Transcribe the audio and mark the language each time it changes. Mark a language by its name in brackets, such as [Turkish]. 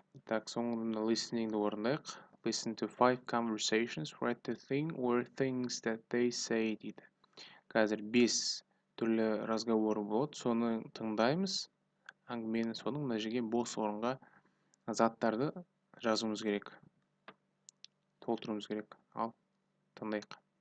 [Kazakh] Так, соңында listeningді орындайық. [English] Listen to 5 conversations, write the thing or things that they say [Kazakh] дейді. Қазір 5 түрлі разговор болады, соны тыңдаймыз. Әңгімені соның мына жерге бос орынға заттарды жазуымыз керек. Толтыруымыз керек. Ал, тыңдайық.